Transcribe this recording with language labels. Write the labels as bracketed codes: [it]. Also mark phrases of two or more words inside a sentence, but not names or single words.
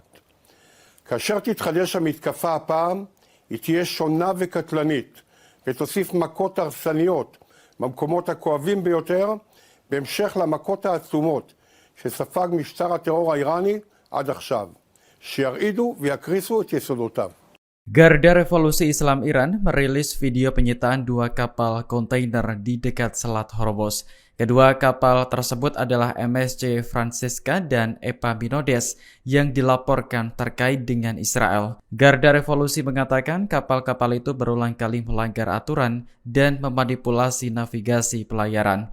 [he] כאשר תתחדש המתקפה הפעם, היא תהיה שונה וקטלנית, ותוסיף מכות הרסניות במקומות הכואבים ביותר, בהמשך למכות העצומות שספג משטר הטרור האיראני עד עכשיו, שירעידו ויקריסו את יסודותיו. [id] Garda Revolusi Islam Iran merilis video penyitaan 2 kapal kontainer di dekat Selat Hormuz. Kedua kapal tersebut adalah MSC Francisca dan Epaminondas yang dilaporkan terkait dengan Israel. Garda Revolusi mengatakan kapal-kapal itu berulang kali melanggar aturan dan memanipulasi navigasi pelayaran.